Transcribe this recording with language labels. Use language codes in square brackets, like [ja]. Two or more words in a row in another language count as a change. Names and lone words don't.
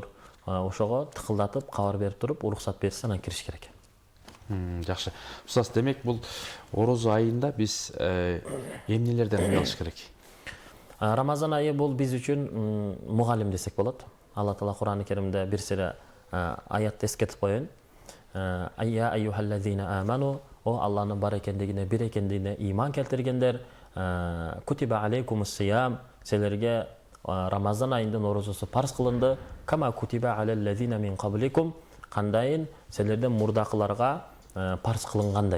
[ky] Ошого тыкылдатып кабар берип туруп, уруксат берсе анан кириш керек. Жакшы. Устаз, демек бул орозо айында биз эмнелерден уялыш керек? Рамазан айы бул биз үчүн мугалим десек болот. Алла Таала Кур'ан-ы Керимде бир сире аятты эскертип коеюн. [ar] يا أيها الذين آمنوا, [ky] о Алланын бар экендигине, бир экендигине иман келтиргендер, [ar] كتب عليكم الصيام, [ky] силерге Рамазан айындын орозосу парыз кылынды, [ar] كما كتب على الذين من قبلكم, [ky] кандайын силерден мурдакыларга парыз кылынгандай.